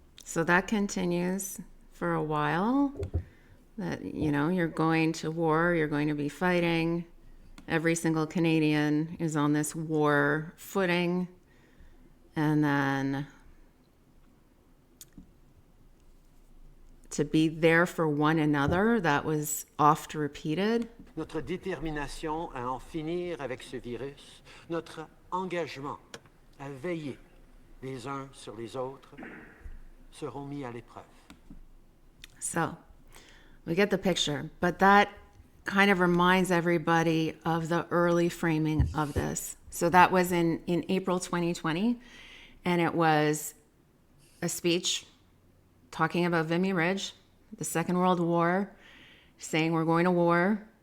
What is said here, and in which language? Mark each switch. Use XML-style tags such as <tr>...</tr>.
<en>So that continues for a while. That, you're going to war, you're going to be fighting. Every single Canadian is on this war footing. And then to be there for one another, that was oft repeated.</en> <fr>notre détermination à en finir avec ce virus, notre engagement à veiller les uns sur les autres seront mis à l'épreuve.</fr> <en>So we get the picture, but that kind of reminds everybody of the early framing of this. So that was in April 2020, and it was a speech talking about Vimy Ridge, the Second World War, saying we're going to war.</en>